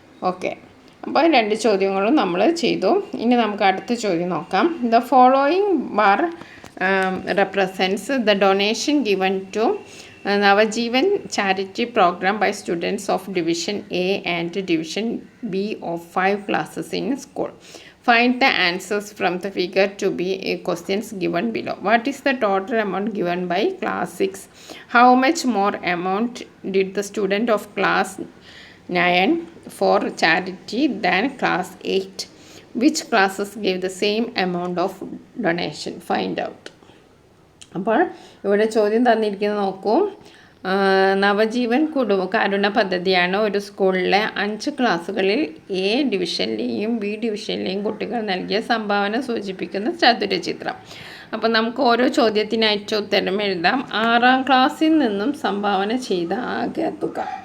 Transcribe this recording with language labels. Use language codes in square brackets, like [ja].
[ml] Okay, അപ്പോൾ 2 ചോദ്യങ്ങളും നമ്മൾ ചെയ്തു. ഇനി നമുക്ക് അടുത്ത ചോദ്യം നോക്കാം. [en] The following bar represents the donation given to Navajeevan charity programme by students of division A and division B of 5 classes in school. Find the answers from the figure to be questions given below. What is the total amount given by class 6? How much more amount did the student of class 9 for charity than class 8? Which classes gave the same amount of donation? Find out. [ml] അപ്പോൾ ഇവിടെ ചോദ്യം തന്നിരിക്കുന്നത് നോക്കൂ. നവജീവൻ കരുണ പദ്ധതിയാണ് ഒരു സ്കൂളിലെ 5 ക്ലാസ്സുകളിൽ A ഡിവിഷനിലെയും B ഡിവിഷനിലെയും കുട്ടികൾ നൽകിയ സംഭാവന സൂചിപ്പിക്കുന്ന ചതുരചിത്രം. അപ്പോൾ നമുക്ക് ഓരോ ചോദ്യത്തിനായിട്ട് ഉത്തരം എഴുതാം. 6ാം ക്ലാസ്സിൽ നിന്നും സംഭാവന ചെയ്ത ആകെ തുക.